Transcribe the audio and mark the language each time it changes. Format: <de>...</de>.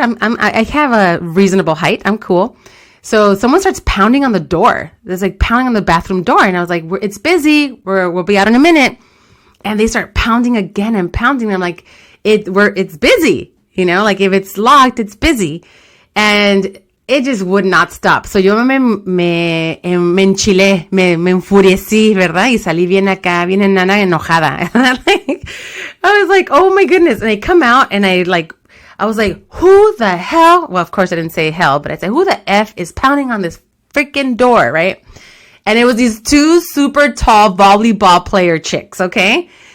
<en>I have a reasonable height. I'm cool. So someone starts pounding on the door. There's like pounding on the bathroom door, and I was like, it's busy. We'll be out in a minute. And they start pounding again and pounding. I'm like, it's busy. You know, like if it's locked, it's busy. And it just would not stop.</en> <es>So yo me enchilé, me enfurecí, ¿verdad? Y salí bien acá, bien enana, enojada.</es> <en>I was like, oh my goodness. And I come out and I was like, who the hell? Well, of course I didn't say hell, but I said, who the F is pounding on this freaking door, right? And it was these two super tall volleyball player chicks, okay?</en>